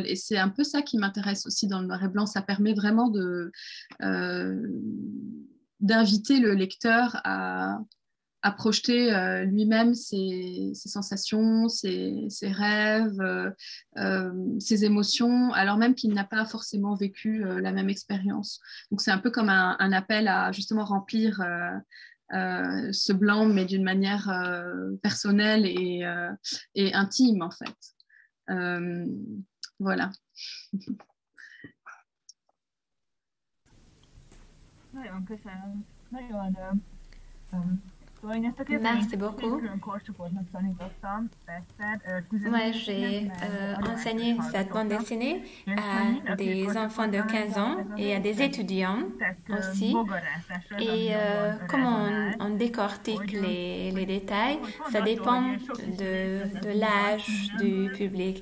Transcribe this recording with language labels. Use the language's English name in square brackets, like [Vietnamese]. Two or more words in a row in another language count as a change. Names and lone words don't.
[French] Et c'est un peu ça qui m'intéresse aussi dans le noir et blanc. Ça permet vraiment d'inviter le lecteur à projeter lui-même ses sensations, ses rêves, ses émotions, alors même qu'il n'a pas forcément vécu la même expérience. Donc c'est un peu comme un appel à justement remplir ce blanc, mais d'une manière personnelle et intime, en fait. Voilà. [Hungarian] Nagyon köszönöm. Nagyon [French] Merci beaucoup. Moi, j'ai enseigné cette bande dessinée à des enfants de 15 ans et à des étudiants aussi. Et comment on décortique les détails, ça dépend de l'âge du public.